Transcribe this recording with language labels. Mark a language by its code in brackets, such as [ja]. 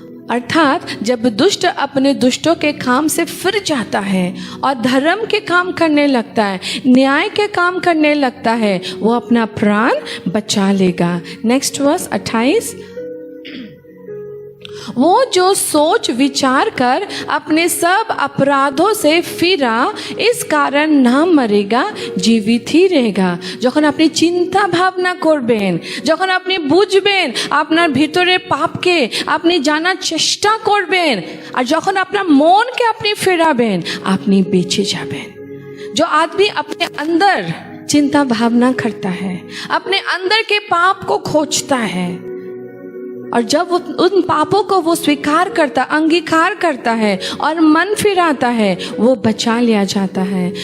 [hi] अर्थात जब दुष्ट अपने दुष्टों के काम से फिर जाता है और धर्म के काम करने लगता है, न्याय के काम करने लगता है, वो अपना प्राण बचा लेगा। [en] Next verse 28। [hi] वो जो सोच विचार कर अपने सब अपराधों से फिरा, इस कारण ना मरेगा, जीवित ही रहेगा। [bn] যখন আপনি চিন্তা ভাবনা করবেন, যখন আপনি বুঝবেন আপনার ভিতরে পাপকে আপনি জানার চেষ্টা করবেন, আর যখন আপনার মনকে আপনি ফেরাবেন, আপনি বেঁচে যাবেন। [hi] जो आदमी अपने अंदर चिंता भावना करता है, अपने अंदर के पाप को खोजता है, और जब उन पापों को वो स्वीकार करता, अंगीकार करता है और मन फिराता है, वो बचा लिया जाता है।